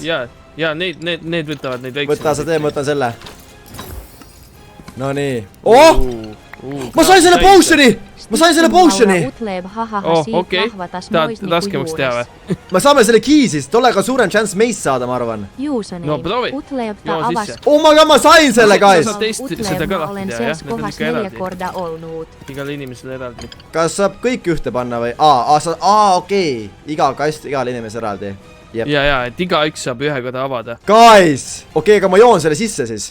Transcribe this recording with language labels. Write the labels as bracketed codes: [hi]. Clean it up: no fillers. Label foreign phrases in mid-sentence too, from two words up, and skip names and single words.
[et] Jaa, need võtavad neid väikseid. Võta sa tee, ma võtan selle. No nii. ma sain selle potioni! Ma sain selle potioni! Okei, tahad raskemaks teha või? Me saame selle key siis, tollega suurem chance meist saada, ma arvan. No proovi, joo sisse. [en] Oh my god, [et] ma sain selle, guys! Sa teist seda ka lahti teha, jah? Need on ikka eraldi. Igal inimesel eraldi. Kas saab kõik ühte panna või? Okei. Iga kast, igal inimesel eraldi. Ja, et igaüks saab ühe korda avada. Guys! Okei, aga ma joon selle sisse siis.